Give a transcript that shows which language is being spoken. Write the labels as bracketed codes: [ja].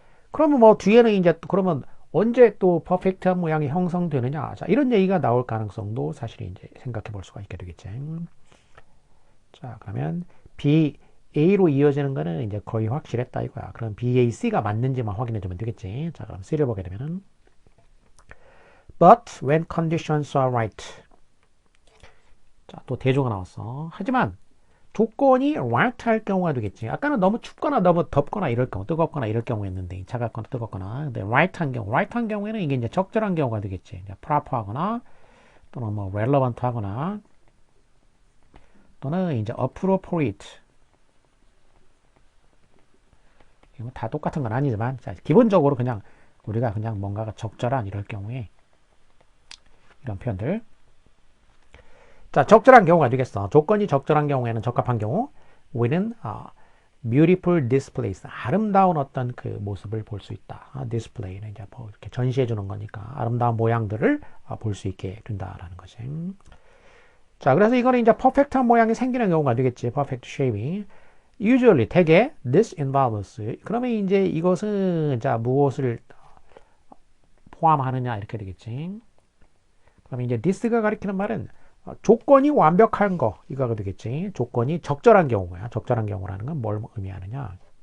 [ko] 그러면 뭐 뒤에는 이제 그러면 언제 또 퍼펙트한 모양이 형성되느냐? 자, 이런 얘기가 나올 가능성도 사실 이제 생각해 볼 수가 있게 되겠지. 자, 그러면 BA로 이어지는 거는 이제 거의 확실했다 이거야. 그럼 BAC가 맞는지만 확인해 주면 되겠지. 자, 그럼 C를 보게 되면은 [en] But when conditions are right. [ko] 자, 또 대조가 나왔어. 하지만 조건이 right 할 경우가 되겠지. 아까는 너무 춥거나 너무 덥거나 이럴 경우, 뜨겁거나 이럴 경우였는데, 차갑거나 뜨겁거나. 근데 right 한 경우에는 이게 이제 적절한 경우가 되겠지. 이제 proper 하거나, 또는 뭐 relevant 하거나, 또는 이제 appropriate. 다 똑같은 건 아니지만, 자, 기본적으로 그냥 우리가 그냥 뭔가가 적절한 이럴 경우에 이런 표현들. 자, 적절한 경우가 되겠어. 조건이 적절한 경우에는 적합한 경우, 우리는 beautiful displays, 아름다운 어떤 그 모습을 볼 수 있다. display는 이제 뭐 이렇게 전시해 주는 거니까 아름다운 모양들을 볼 수 있게 된다라는 거지. 자, 그래서 이거는 이제 퍼펙트한 모양이 생기는 경우가 되겠지. perfect shape이. [en] usually [ko] 대개 [en] this involves. [ko] 그러면 이제 이것은 자 무엇을 포함하느냐 이렇게 되겠지. 그러면 이제 this가 가리키는 말은 조건이 완벽한 거 이거가 되겠지. 조건이 적절한 경우야. 적절한 경우라는 건 뭘 의미하느냐.